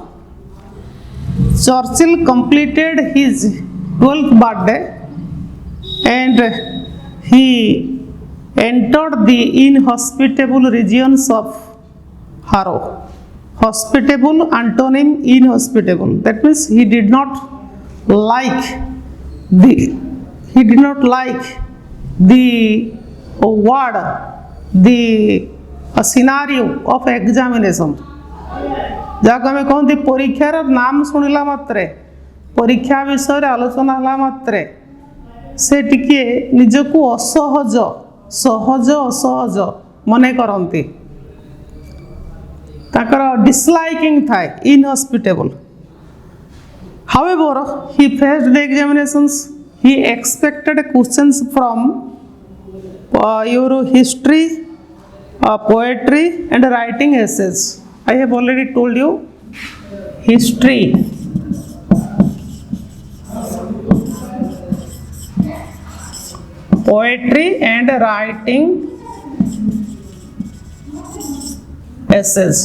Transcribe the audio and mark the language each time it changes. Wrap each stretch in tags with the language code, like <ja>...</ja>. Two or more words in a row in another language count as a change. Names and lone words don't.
<en>Churchill completed his 12th birthday and he entered the inhospitable regions of Harrow. Hospitable antonym inhospitable. That means he did not like the word, the scenario of examination.</en> <or>ଯାହାକୁ ଆମେ କହନ୍ତି ପରୀକ୍ଷାର ନାମ ଶୁଣିଲା ମାତ୍ରେ, ପରୀକ୍ଷା ବିଷୟରେ ଆଲୋଚନା ହେଲା ମାତ୍ରେ ସେ ଟିକେ ନିଜକୁ ଅସହଜ ମନେ କରନ୍ତି, ତାଙ୍କର disliking ଥାଏ,</or> <en>inhospitable. However, he faced the examinations. He expected questions from your history, poetry and writing essays. I have already told you, history, poetry and writing essays.</en>